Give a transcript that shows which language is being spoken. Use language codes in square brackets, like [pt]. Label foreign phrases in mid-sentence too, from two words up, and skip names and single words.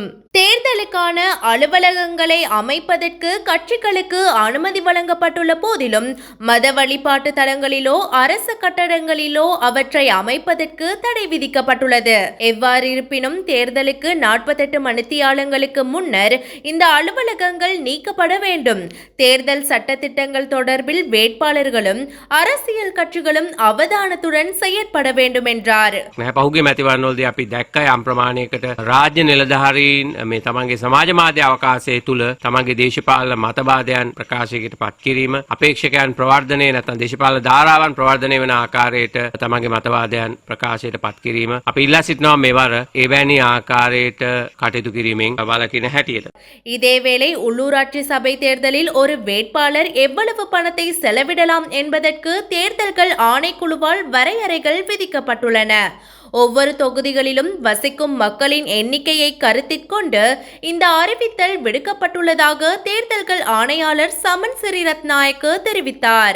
[ta] தேர்தலுக்கான அலுவலகங்களை அமைப்பதற்கு கட்சிகளுக்கு அனுமதி வழங்கப்பட்டுள்ள போதிலும் மத வழிபாட்டு தலங்களிலோ அரசு கட்டடங்களிலோ அவற்றை அமைப்பதற்கு தடை விதிக்கப்பட்டுள்ளது. எவ்வாறு இருப்பினும் தேர்தலுக்கு 48 மணித்தியாலங்களுக்கு முன்னர் இந்த அலுவலகங்கள் நீக்கப்பட வேண்டும். தேர்தல் சட்டத்திட்டங்கள் தொடர்பில் வேட்பாளர்களும் அரசியல் கட்சிகளும் அவதானத்துடன் செயற்பட வேண்டும் என்றார். [si] පහුගිය මැතිවරණවලදී අපි දැක්ක යම් ප්‍රමාණයකට රාජ්‍ය නිලධාරීන් මේ තමන්ගේ සමාජ මාධ්‍ය අවකාශය තුල තමන්ගේ දේශපාලන මතවාදයන් ප්‍රකාශයකට පත් කිරීම අපේක්ෂකයන් ප්‍රවර්ධනය නැත්නම් දේශපාලන ධාරාවන් ප්‍රවර්ධනය වෙන ආකාරයට තමන්ගේ මතවාදයන් ප්‍රකාශයට පත් කිරීම අපි ඉල්ලා සිටිනවා මෙවර එවැනි ආකාරයට කටයුතු කිරීමෙන් වළකින හැටියට. [ta] இதேவேளை உள்ளூராட்சி சபை தேர்தலில் ஒரு வேட்பாளர் எவ்வளவு பணத்தை செலவிடலாம் என்பதற்கு தேர்தல்கள் ஆணைக்குழுவால் வரையறைகள் விதிக்கப்பட்டுள்ளன. ஒவ்வொரு தொகுதிகளிலும் வசிக்கும் மக்களின் எண்ணிக்கையை கருத்தில் கொண்டு இந்த அறிவித்தல் விடுக்கப்பட்டுள்ளதாக தேர்தல்கள் ஆணையாளர் சமன் சிறிரத்நாயக்க தெரிவித்தார்.